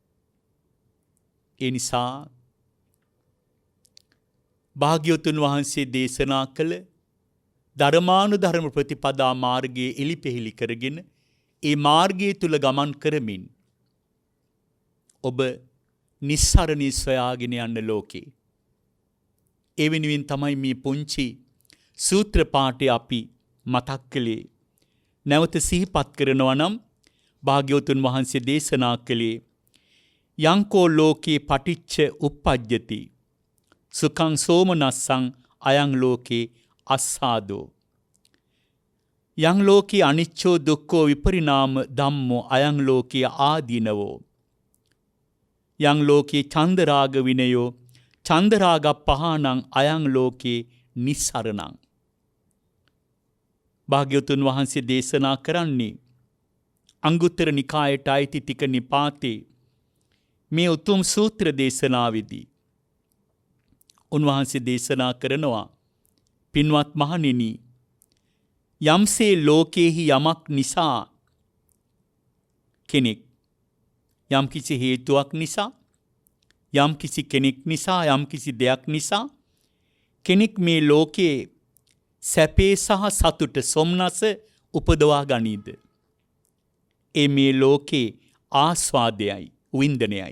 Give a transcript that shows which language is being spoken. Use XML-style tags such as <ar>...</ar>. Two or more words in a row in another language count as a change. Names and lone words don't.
<si>ඒ නිසා භාග්‍යවතුන් වහන්සේ දේශනා කළ ධර්මානුධර්ම ප්‍රතිපදා මාර්ගයේ එලිපෙහෙලි කරගෙන ඒ මාර්ගයේ තුල ගමන් කරමින් ඔබ නිස්සරණී සොයාගෙන යන ලෝකේ. ඒ වෙනුවෙන් තමයි මේ පුංචි සූත්‍ර පාඨය අපි මතක් කළේ. නැවත සිහිපත් කරනවා නම් භාග්‍යවතුන් වහන්සේ දේශනා කළේ</si> <pi>යංකෝ ලෝකේ පටිච්ච උප්පජ්ජති සුඛං සෝමනස්සං අයං ලෝකේ අස්සාදෝ යං ලෝකේ අනිච්චෝ දුක්ඛෝ විපරිණාම ධම්මෝ අයං ලෝකේ ආදීනවෝ යං ලෝකේ චන්දරාග විනයෝ චන්දරාග පහනං අයං ලෝකේ නිස්සරණං.</pi> <si>භාග්‍යවතුන් වහන්සේ දේශනා කරන්නේ අංගුත්තර නිකායට අයිති තික නිපාතේ මේ උතුම් සූත්‍ර දේශනාවේදී උන්වහන්සේ දේශනා කරනවා පින්වත් මහණෙනි යම්සේ ලෝකේහි යමක් නිසා කෙනෙක් යම් කිසි හේතුවක් නිසා යම් කිසි කෙනෙක් නිසා යම් කිසි දෙයක් නිසා කෙනෙක් මේ ලෝකේ සැපේ සහ සතුට සොම්නස උපදවා ගනීද ඒ මේ ලෝකේ ආස්වාදයයි වින්දනයයි.</si>